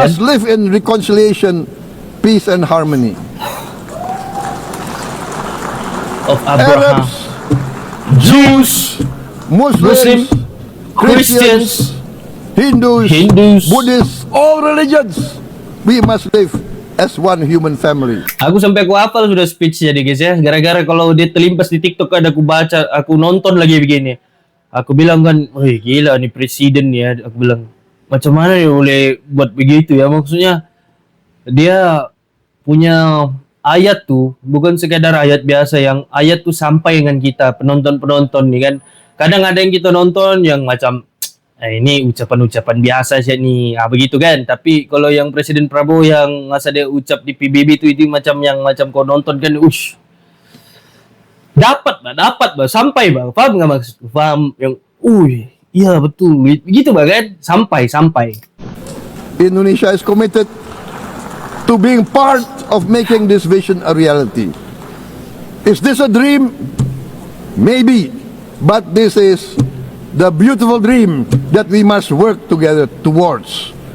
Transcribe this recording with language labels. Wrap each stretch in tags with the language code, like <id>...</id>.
<en>must live in reconciliation, peace and harmony. Of Abraham. Arabs, Jews, Muslims, Christians, Hindus, Buddhists, all religions, we must live as one human family.</en> <ms>Aku sampai aku hafal sudah speech-nya deh guys ya. Gara-gara kalau dia terlimpas di TikTok ada aku baca, aku nonton lagi begini. Aku bilang kan, wih gila nih presiden ya. Aku bilang, macam mana dia boleh buat begitu ya. Maksudnya, dia punya ayat tuh, bukan sekadar ayat biasa. Yang ayat tuh sampai dengan kita, penonton-penonton nih kan. Kadang ada yang kita nonton yang macam, ini ucapan-ucapan biasa sih nih, begitu kan. Tapi kalau yang Presiden Prabowo yang masa dia ucap di PBB itu macam yang macam kau nonton kan, dapat sampai paham nggak maksudku? Paham yang, iya betul, begitu kan, sampai.</ms> <en>Indonesia is committed to being part of making this vision a reality. Is this a dream? Maybe, but this is the beautiful dream that we must work together towards.</en>